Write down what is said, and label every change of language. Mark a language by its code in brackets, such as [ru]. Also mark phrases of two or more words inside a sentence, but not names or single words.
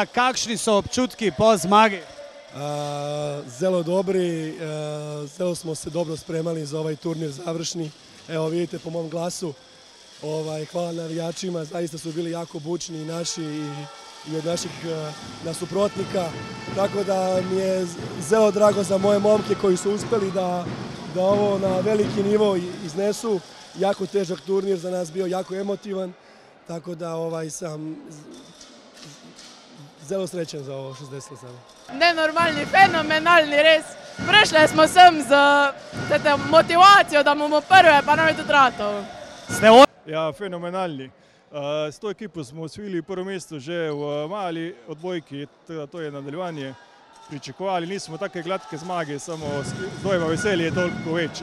[sl] Kakšni so občutki po zmagi? Zelo dobri, [sr] zelo smo se dobro spremali za ovaj turnir završni. Evo vidite po mom glasu. Hvala navijačima, zaista su bili jako bučni i naši i od naših nasuprotnika. Tako da mi je zelo drago za moje momke koji su uspeli da ovo na veliki nivo iznesu. Jako težak turnir za nas bio, jako emotivan. Tako da sam zelo srećen za ovo što se desilo sada. [sl] Nenormalni, fenomenalni, res. Prišli smo sem z motivacijo, da bomo prve, pa nam je tudi ratov. Ja, fenomenalni. S to ekipo smo osvojili prvo mesto že v mali odbojki, to je nadaljevanje. Pričakovali nismo take gladke zmage, samo zdaj pa veselje je toliko večje.